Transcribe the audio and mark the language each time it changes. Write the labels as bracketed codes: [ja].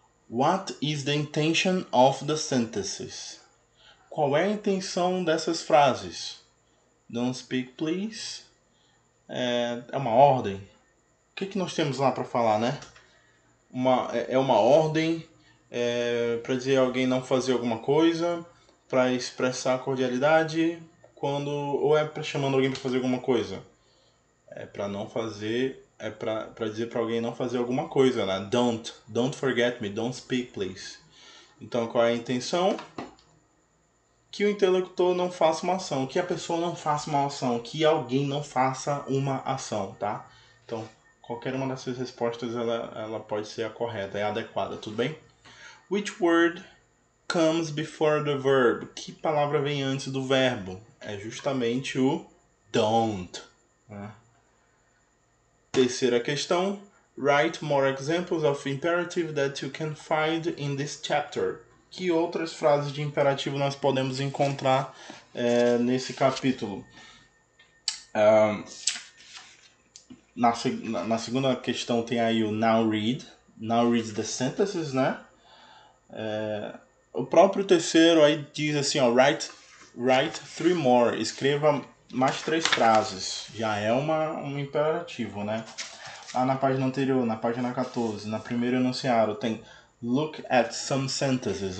[en] What is the intention of the sentences? [pt] Qual é a intenção dessas frases? [en] Don't speak, please. [pt] É uma ordem. O que nós temos lá para falar, né? É uma ordem para dizer alguém não fazer alguma coisa, para expressar cordialidade, ou é para chamando alguém para fazer alguma coisa? É para não fazer, é para dizer para alguém não fazer alguma coisa, né? [en] Don't forget me, don't speak, please. [pt] Então, qual é a intenção? Que o interlocutor não faça uma ação, que a pessoa não faça uma ação, que alguém não faça uma ação, tá? Então, qualquer uma dessas respostas ela pode ser a correta, é a adequada, tudo bem? [en] Which word comes before the verb? [pt] Que palavra vem antes do verbo? É justamente o don't. Né? Terceira questão. [en] Write more examples of imperative that you can find in this chapter. [pt] Que outras frases de imperativo nós podemos encontrar nesse capítulo? Na segunda questão tem aí o [en] now read. Now read the sentences, né? [pt] O próprio terceiro aí diz assim, ó, [en] write 3 more. [pt] Escreva mais 3 frases. Já é um imperativo, né? Lá na página anterior, na página 14, na primeira enunciado, tem [en] Look at some sentences.